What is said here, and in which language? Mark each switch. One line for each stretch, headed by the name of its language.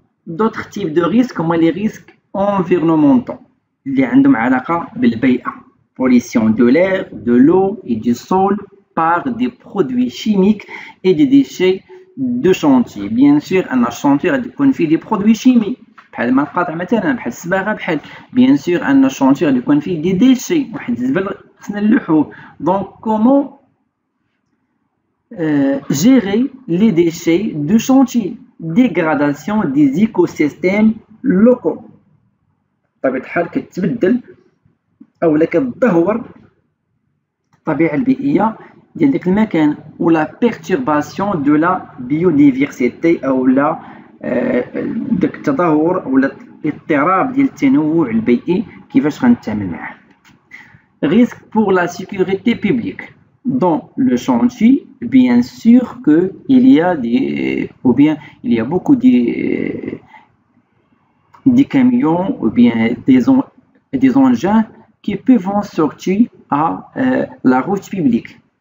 French: D'autres types de risques comme les risques environnementaux
Arabic: اللي عندهم علاقة بالبيئة.
French: Pollution de l'air, de l'eau et du sol par des produits chimiques et des déchets de chantier. Bien sûr, un chantier
Arabic: غادي يكون فيه
French: des produits chimiques.
Arabic: بحال الماء القاطع مثلا، بحال الصباغة، بحال
French: bien sûr un chantier
Arabic: غادي يكون فيه
French: des déchets،
Arabic: واحد الزبل خصنا نلوحوه.
French: Donc comment gérer les déchets de chantier, dégradation des écosystèmes locaux.
Arabic: بطبيعة الحال كتبدل أو كتدهور الطبيعة البيئية ديال داك المكان، ولا
French: perturbation de la biodiversité
Arabic: أو لا داك التدهور ولا اضطراب ديال التنوع البيئي كيفاش غنتعامل معاه.
French: Risque pour la sécurité publique. Dans le chantier, bien sûr qu'il y a il y a beaucoup des camions ou bien des engins qui peuvent sortir à la route publique.